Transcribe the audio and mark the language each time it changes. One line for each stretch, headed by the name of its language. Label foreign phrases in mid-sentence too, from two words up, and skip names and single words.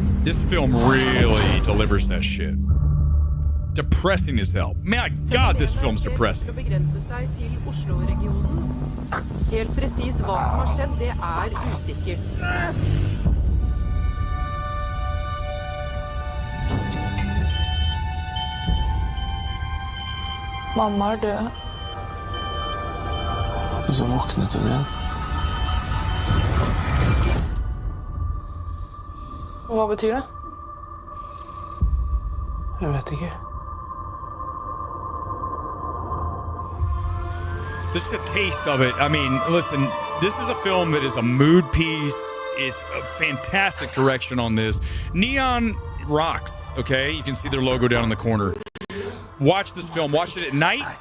English: This film really delivers that shit. Depressing as hell. My God, this film's depressing.
Norwegian: Helt precis hva som har skjedd, det usikkert. Mamma død. Og så våknet hun igjen. Hva betyr det? Jeg vet ikke.
English: Just a taste of it. I mean, listen, this is a film that is a mood piece. It's a fantastic direction on this. Neon rocks, okay? You can see their logo down in the corner. Watch this film. Watch it at night.